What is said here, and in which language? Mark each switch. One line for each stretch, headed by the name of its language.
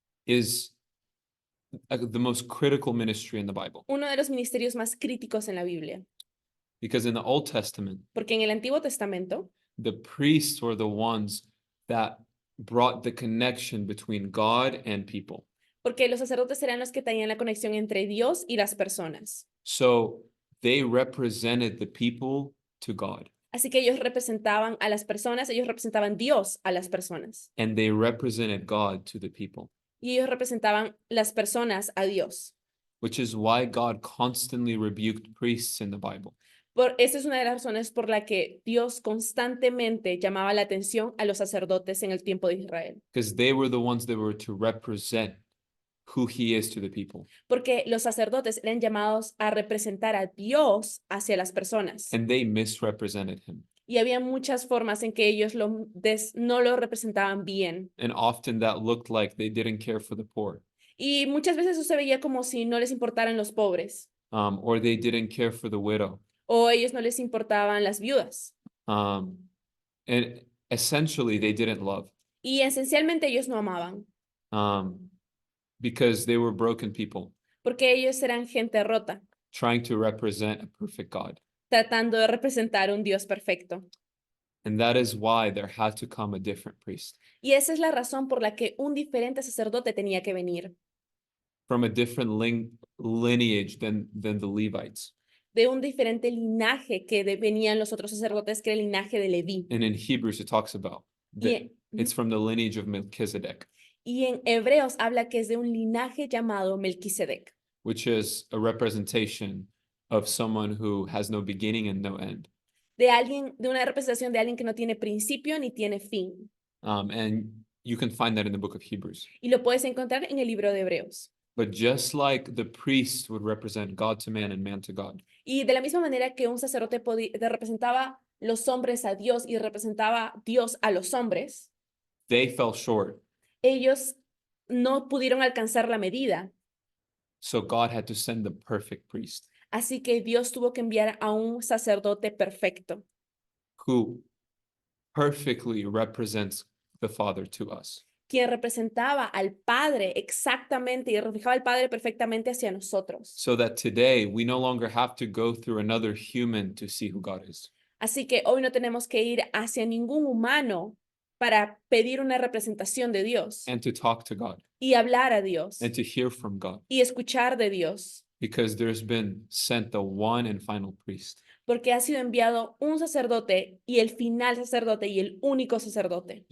English: is the most critical ministry in the Bible.
Spanish: uno de los ministerios más críticos en la Biblia.
English: Because in the Old Testament,
Spanish: Porque en el Antiguo Testamento,
English: the priests were the ones that brought the connection between God and people.
Spanish: porque los sacerdotes eran los que tenían la conexión entre Dios y las personas.
English: So they represented the people to God,
Spanish: Así que ellos representaban a las personas, ellos representaban Dios a las personas.
English: and they represented God to the people.
Spanish: y ellos representaban las personas a Dios.
English: which is why God constantly rebuked priests in the Bible.
Spanish: Esa es una de las razones por la que Dios constantemente llamaba la atención a los sacerdotes en el tiempo de Israel,
English: Because they were the ones that were to represent who he is to the people.
Spanish: porque los sacerdotes eran llamados a representar a Dios hacia las personas.
English: And they misrepresented him.
Spanish: Y había muchas formas en que ellos no lo representaban bien.
English: And often that looked like they didn't care for the poor,
Spanish: Y muchas veces eso se veía como si no les importaran los pobres,
English: or they didn't care for the widow.
Spanish: o a ellos no les importaban las viudas.
English: And essentially, they didn't love,
Spanish: Y esencialmente ellos no amaban,
English: because they were broken people
Spanish: porque ellos eran gente rota,
English: trying to represent a perfect God.
Spanish: tratando de representar un Dios perfecto.
English: And that is why there had to come a different priest
Spanish: Y esa es la razón por la que un diferente sacerdote tenía que venir,
English: from a different lineage than the Levites.
Spanish: de un diferente linaje que venían los otros sacerdotes, que era el linaje de Leví.
English: And in Hebrews, it talks about that
Spanish: Y,
English: it's from the lineage of Melchizedek,
Spanish: y en Hebreos habla que es de un linaje llamado Melquisedec,
English: which is a representation of someone who has no beginning and no end.
Spanish: de una representación de alguien que no tiene principio ni tiene fin.
English: And you can find that in the book of Hebrews.
Spanish: Y lo puedes encontrar en el libro de Hebreos.
English: But just like the priest would represent God to man and man to God,
Spanish: Y de la misma manera que un sacerdote representaba los hombres a Dios y representaba Dios a los hombres,
English: they fell short.
Spanish: ellos no pudieron alcanzar la medida.
English: So God had to send the perfect priest
Spanish: Así que Dios tuvo que enviar a un sacerdote perfecto,
English: who perfectly represents the Father to us.
Spanish: quien representaba al Padre exactamente y reflejaba al Padre perfectamente hacia nosotros.
English: So that today we no longer have to go through another human to see who God is.
Spanish: Así que hoy no tenemos que ir hacia ningún humano para pedir una representación de Dios
English: And to talk to God
Spanish: y hablar a Dios
English: and to hear from God,
Spanish: y escuchar de Dios,
English: because there's been sent the one and final priest,
Spanish: porque ha sido enviado un sacerdote y el final sacerdote y el único sacerdote,